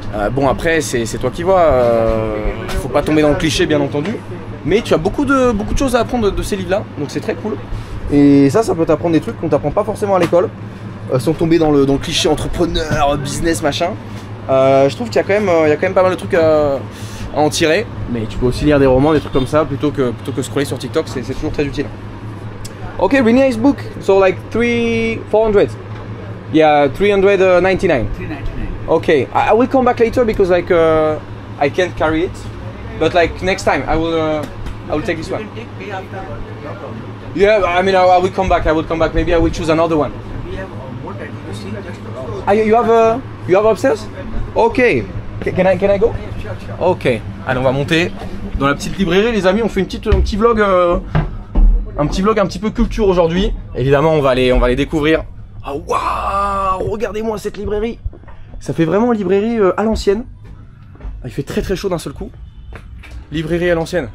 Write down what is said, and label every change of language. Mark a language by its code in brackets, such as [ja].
[fr] Bon après c'est toi qui vois, faut pas tomber dans le cliché bien entendu, mais tu as beaucoup de choses à apprendre de ces livres là, donc c'est très cool. Et ça peut t'apprendre des trucs qu'on t'apprend pas forcément à l'école, sans tomber dans le cliché entrepreneur, business, machin. Je trouve qu'il y a quand même pas mal de trucs à en tirer, mais tu peux aussi lire des romans, des trucs comme ça, plutôt que scroller sur TikTok, c'est toujours très utile. [en] Ok, really nice book, so like 400. Yeah, 399. 399. Okay, I will come back later because like I can't carry it, but like next time I will take this one. You can take pay after, no problem. Yeah, I mean I will come back. Maybe I will choose another one. We have more that you see just around. You have upstairs? Okay. Can I go? Sure. Ok. [fr] Allez, on va monter dans la petite librairie, les amis. On fait un petit vlog, un petit peu culture aujourd'hui. Évidemment, on va aller découvrir. Ah waouh! Regardez-moi cette librairie. Ça fait vraiment librairie à l'ancienne. Il fait très très chaud d'un seul coup. Librairie à l'ancienne.